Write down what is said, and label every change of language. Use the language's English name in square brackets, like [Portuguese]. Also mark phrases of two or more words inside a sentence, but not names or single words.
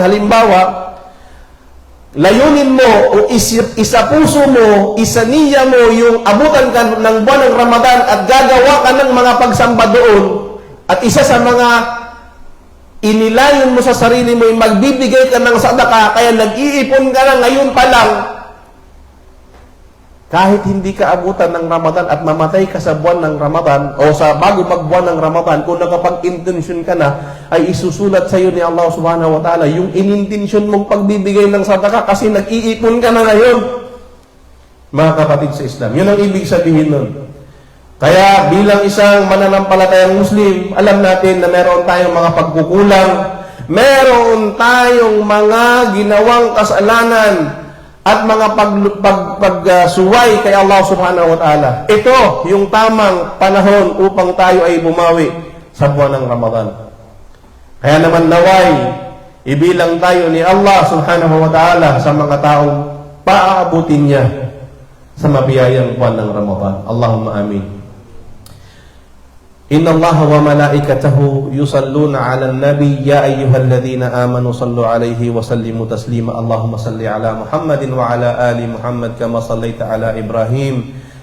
[Filipino] Halimbawa, layunin mo o isapuso mo, isaniya mo yung abutan ka ng buwan ng Ramadan at gagawa ka ng mga pagsamba doon, at isa sa mga inilayon mo sa sarili mo, magbibigay ka ng sadaka, kaya nag-iipon ka na ngayon pa lang Kahit hindi ka abutan ng Ramadan at mamatay ka sa buwan ng Ramadan o sa bago magbuwan ng Ramadan, kung nakapag-intensyon ka na, ay isusulat sa iyo ni Allah [Arabic] سبحانه وتعالى [Filipino] yung inintensyon mong pagbibigay ng sadaka kasi nag-iipon ka na ngayon. Mga kapatid sa Islam, yun ang ibig sabihin nun. Kaya bilang isang mananampalatayang Muslim, alam natin na meron tayong mga pagkukulang, meron tayong mga ginawang kasalanan at mga pagsuway kay Allah [Arabic] سبحانه وتعالى. [Filipino] Ito yung tamang panahon upang tayo ay bumawi sa buwan ng Ramadan. Kaya naman naway, ibilang tayo ni Allah [Arabic] سبحانه وتعالى [Filipino] sa mga taong paaabutin niya sa mabiyayang buwan ng Ramadan. [Arabic] اللهم آمين إن الله وملائكته يصلون على النبي يا أيها الذين آمنوا صلوا عليه وسلموا تسليما. اللهم صل على محمد وعلى آل محمد كما صليت على إبراهيم